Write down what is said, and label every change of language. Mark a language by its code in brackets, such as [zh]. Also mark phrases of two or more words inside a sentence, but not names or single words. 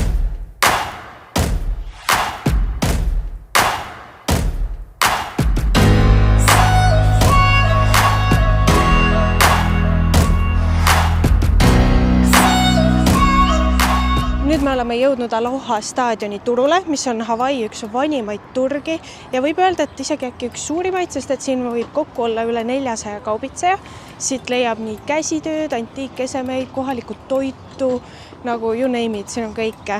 [et] Nüüd me oleme jõudnud Aloha staadioni turule, mis on Hawaii üks vanimaid turgi ja võib öelda, et isegi äkki üks suurimaid, sest et siin võib kokku olla üle 400 kaubitseja. Siit leiab nii käsitööd, antiikesemeid, kohalikku toitu, nagu [en] you name it, [et] siin on kõike.